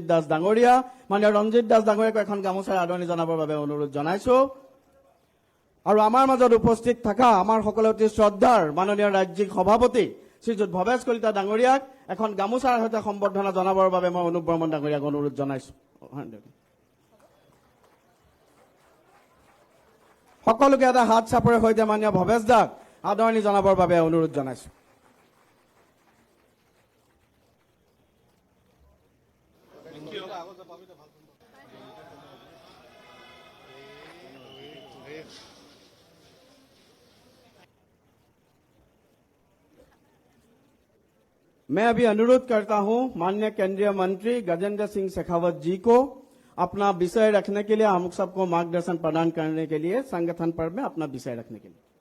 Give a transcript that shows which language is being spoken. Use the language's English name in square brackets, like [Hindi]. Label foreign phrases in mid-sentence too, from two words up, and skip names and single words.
[Assamese] দাস ডাঙৰীয়া মাননীয় ৰঞ্জিত দাস ডাঙৰীয়াকো এখন গামোচাৰে আদৰণি জনাবৰ বাবে অনুৰোধ জনাইছো আৰু আমাৰ মাজত উপস্থিত থকা আমাৰ সকলোৰে অতি শ্ৰদ্ধাৰ মাননীয় ৰাজ্যিক সভাপতি শ্ৰীযুত ভৱেশ কলিতা ডাঙৰীয়াক এখন গামোচাৰ সৈতে সম্বৰ্ধনা জনাবৰ বাবে মই অনুপ বৰ্মন ডাঙৰীয়াক অনুৰোধ জনাইছো সকলোকে এটা হাত চাপৰিৰ সৈতে মাননীয় ভৱেশ দাক আদৰণি জনাবৰ বাবে অনুৰোধ জনাইছো [Hindi] मैं अभी अनुरोध करता हूं माननीय केंद्रीय मंत्री गजेंद्र सिंह शेखावत जी को अपना विषय रखने के लिए, हम सबको मार्गदर्शन प्रदान करने के लिए, संगठन पर्व में अपना विषय रखने के लिए।